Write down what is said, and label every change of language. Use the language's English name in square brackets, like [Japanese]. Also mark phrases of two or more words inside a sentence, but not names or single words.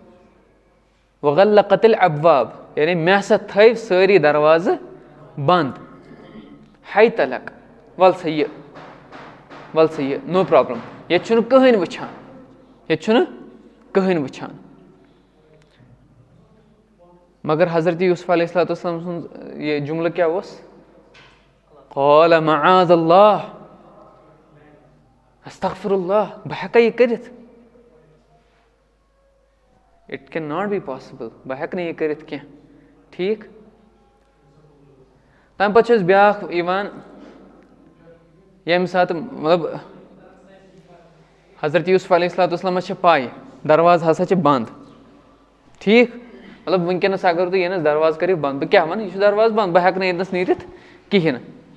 [Arabic] وغلقت الابواب [Kashmiri] یعنی مےٚ ہسا تھٲوۍ سٲری دروازٕ بنٛد ہیت لک وَل سا یہِ [English] no problem [Kashmiri] ییٚتہِ چھُنہٕ کٕہٕنۍ وٕچھان مگر حضرت یوٗسف [Arabic] علیہ الصلوۃ والسلام [Kashmiri] سُنٛد یہِ جُملہٕ کیٛاہ اوس [Arabic] قال معاذ اللہ استغفر اللہ [Kashmiri] بہٕ ہٮ۪کا یہِ کٔرِتھ [English] It can not be possible [Kashmiri] بہٕ ہٮ۪کہٕ نہٕ یہِ کٔرِتھ کینٛہہ ٹھیٖک تَمہِ پَتہٕ چھُ اَسہِ بیٛاکھ یِوان ییٚمہِ ساتہٕ مطلب حضرت یوٗسف [Arabic] علیہ الصلوۃ والسلامَس [Kashmiri] چھِ پاے دروازٕ ہسا چھِ بنٛد ٹھیٖک مطلب وٕنکیٚنس اگر تُہۍ ییٚنَس دروازٕ کٔرِو بنٛد بہٕ کیٛاہ وَنہٕ یہِ چھُ دروازٕ بنٛد بہٕ ہٮ۪کہٕ نہٕ ییٚتنَس نیٖرِتھ کِہیٖنۍ نہٕ